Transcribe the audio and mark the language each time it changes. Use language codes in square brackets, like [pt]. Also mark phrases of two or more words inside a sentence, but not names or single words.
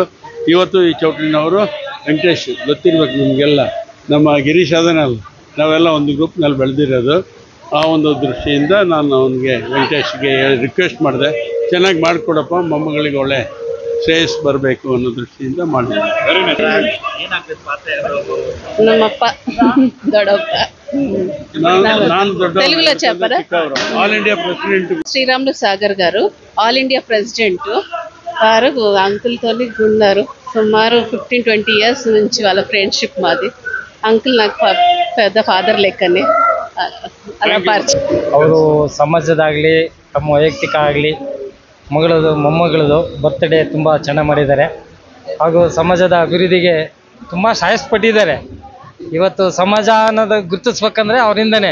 [kn] ಇವತ್ತು ಈ ಚೌಟ್ರಿನವರು ವೆಂಕಟೇಶ್, ಗೊತ್ತಿರ್ಬೇಕು ನಿಮಗೆಲ್ಲ, ನಮ್ಮ ಗಿರೀಶ್ ಅದನಲ್ಲ, ನಾವೆಲ್ಲ ಒಂದು ಗ್ರೂಪ್ನಲ್ಲಿ ಬೆಳೆದಿರೋದು. ಆ ಒಂದು ದೃಷ್ಟಿಯಿಂದ ನಾನು ಅವನಿಗೆ ವೆಂಕಟೇಶ್ಗೆ ರಿಕ್ವೆಸ್ಟ್ ಮಾಡಿದೆ, ಚೆನ್ನಾಗಿ ಮಾಡಿಕೊಡಪ್ಪ, ಮೊಮ್ಮಗಳಿಗೆ ಒಳ್ಳೆ ಶ್ರೇಯಸ್ ಬರಬೇಕು ಅನ್ನೋ ದೃಷ್ಟಿಯಿಂದ ಮಾಡಿದ್ದೀನಿ. ನಮ್ಮಪ್ಪ ದೊಡ್ಡಪ್ಪ, [te] తెలుగులో చెప్పరా? [en] All India President [te] శ్రీరాములు సాగర్ గారు [en] All India President [te] వారు అంకుల్తో ఉన్నారు. సుమారు 15-20 ఇయర్స్ నుంచి వాళ్ళ ఫ్రెండ్షిప్ మాది. అంకుల్ నాకు పెద్ద ఫాదర్ లెక్కనే. [kn] ಅಲ್ಲ ಪರಿಚಯ. ಅವರು ಸಮಾಜದಾಗಲಿ ತಮ್ಮ ವೈಯಕ್ತಿಕ ಆಗಲಿ ಮೊಮ್ಮಗಳದು ಬರ್ತ್ಡೇ ತುಂಬ ಚೆನ್ನಾಗಿ ಮಾಡಿದ್ದಾರೆ. ಹಾಗೂ ಸಮಾಜದ ಅಭಿವೃದ್ಧಿಗೆ ತುಂಬ ಶ್ರೇಯಸ್ಪಟ್ಟಿದ್ದಾರೆ. ಇವತ್ತು ಸಮಾಜ ಅನ್ನೋದು ಗುರುತಿಸ್ಬೇಕಂದ್ರೆ ಅವರಿಂದನೇ.